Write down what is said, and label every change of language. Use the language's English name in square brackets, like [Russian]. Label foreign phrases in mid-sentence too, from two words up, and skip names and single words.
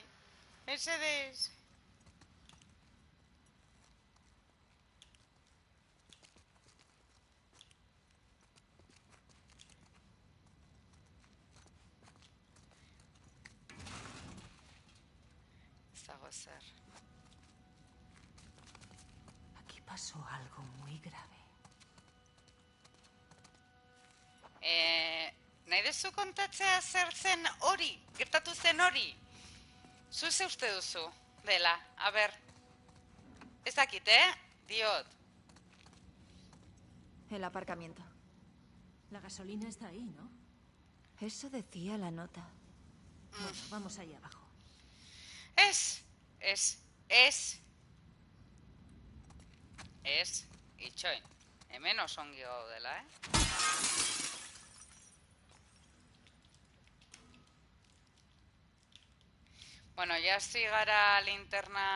[Basque] Mesedez. Ez dago zer. [Spanish] Aquí pasó algo muy grave. [Basque] Nahi dezu kontatzea zer zen hori, gertatu zen hori? Zu ze uste duzu dela, a ber. Ez dakit, diot. [Spanish] El aparcamiento. La gasolina está ahí, ¿no? Eso decía la nota. Bueno, vamos ahí abajo. [Basque] Ez, itxoin. Hemen oso ongi gaudela, Bueno, ja hasi gara linterna...